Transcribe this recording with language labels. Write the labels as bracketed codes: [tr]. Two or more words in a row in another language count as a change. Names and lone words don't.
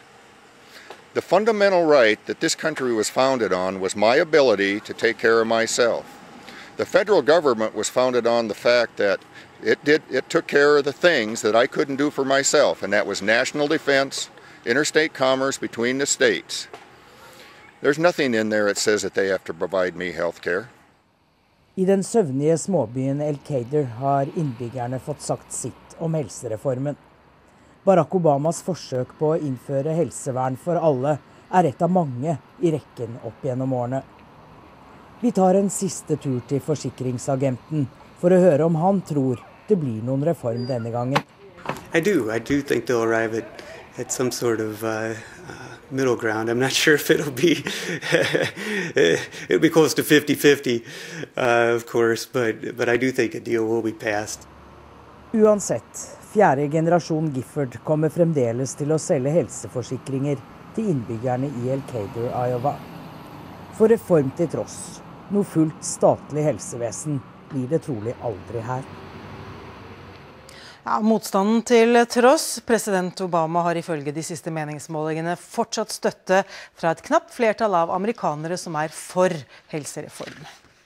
[en] The fundamental right that this country was founded on was my ability to take care of myself. The federal government was founded on the fact that it took care of the things that I couldn't do for myself, and that was national defense, interstate commerce between the states. There's nothing in there that says that they have to provide me health care. [no] I den søvnige småbyen Elkader har innbyggerne fått sagt sitt om helsereformen. Barack Obamas forsøk på å innføre helsevern for alle er et av mange i rekken opp gjennom årene. Vi tar en siste tur til forsikringsagenten for å høre om han tror det blir noen reform denne gangen. [en] I do think they'll arrive at some sort of middle ground. I'm not sure if it'll be close to 50-50, of course, but I do think a deal will be passed. [no] Uansett, Fjerde generasjon Gifford kommer fremdeles til å selge helseforsikringer til innbyggerne i Elkader, Iowa. For reform til tross, noe fullt statlig helsevesen blir det trolig aldri her. Ja, motstanden til tross, president Obama har ifølge de siste meningsmålingene fortsatt støtte fra et knapt flertall av amerikanere som er for helsereform.